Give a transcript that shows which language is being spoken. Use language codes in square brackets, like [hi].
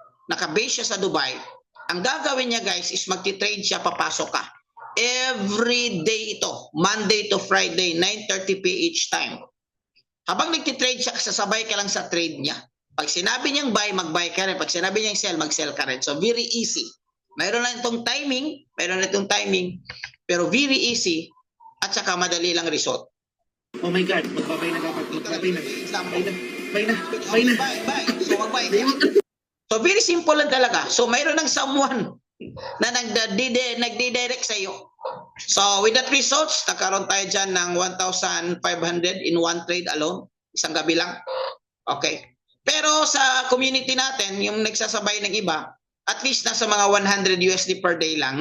[tl] Nakabase siya sa Dubai. Ang gagawin niya guys is magti-trade siya, papasok ka. every day ito, Monday to Friday, 9:30 PH time. Habang nagtitrade siya, sasabay ka lang sa trade niya. Pag sinabi niyang buy, mag-buy ka rin. Pag sinabi niyang sell, mag-sell ka rin. [en] So, very easy. [tl] Mayroon lang itong timing, pero [en] very easy [tl] at saka madali lang result. Oh my God, magbabay na dapat. Magbabay na. [en] Example. [tl] Buy na. Buy. So, mag-buy ka. So, very simple lang talaga. So, mayroon ng someone na nagdi-direct sa iyo. [en] So, with that results, [tl] nagkaroon tayo dyan ng [en] 1,500 in one trade alone. [tl] Isang gabi lang. Okay. Pero sa community natin, yung nagsasabay ng iba, at least nasa mga 100 USD per day lang.